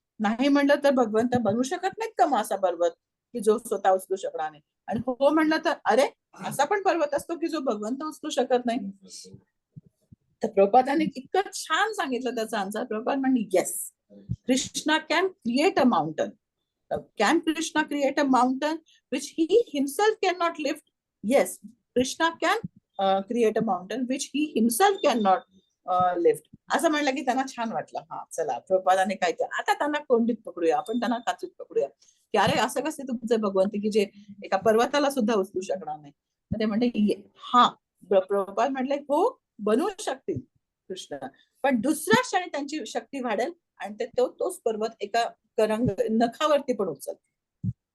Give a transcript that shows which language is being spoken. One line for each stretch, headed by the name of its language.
Marathi: नाही म्हणलं तर भगवंत बनवू शकत नाहीत का मग असा पर्वत की जो स्वतः उचलू शकणार नाही? आणि हो म्हणलं तर अरे असा पण पर्वत असतो की जो भगवंत उचलू शकत नाही. तर प्रभुपादांनी इतकं छान सांगितलं त्याचा आन्सर. प्रभुपाद म्हणले
English: Yes, Krishna can create a mountain. Can Krishna create a mountain which he himself cannot lift? Yes, Krishna can create a mountain which he himself cannot lift.
Marathi: असं म्हणलं की त्यांना छान वाटलं. चला प्रभुपादांनी काय केलं, आता त्यांना कोंडीत पकडूया, आपण त्यांना काचीत पकडूया की अरे असं कसे तुमचे भगवंत की जे एका पर्वताला सुद्धा उचलू शकणार नाही. तर ते म्हणले प्रभुपाद म्हटले हो बनवू शकतील कृष्ण, पण दुसऱ्या क्षणी त्यांची शक्ती वाढेल आणि ते तोच पर्वत एका नखावरती पण उचलते.